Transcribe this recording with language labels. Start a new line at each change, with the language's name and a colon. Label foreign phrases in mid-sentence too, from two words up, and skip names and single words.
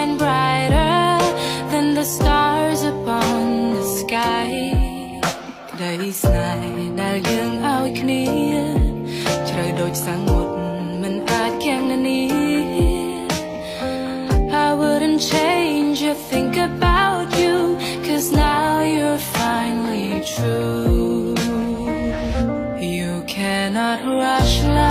English: brighter than the stars upon the sky
Khmer: ក្តីស្នេហ៍ដែលយើងឲ្យគ្នាជ្រៅដូចសមុទ្រមិនអាចគណនា
English: I wouldn't change a thing about you cause now you're finally true You cannot rush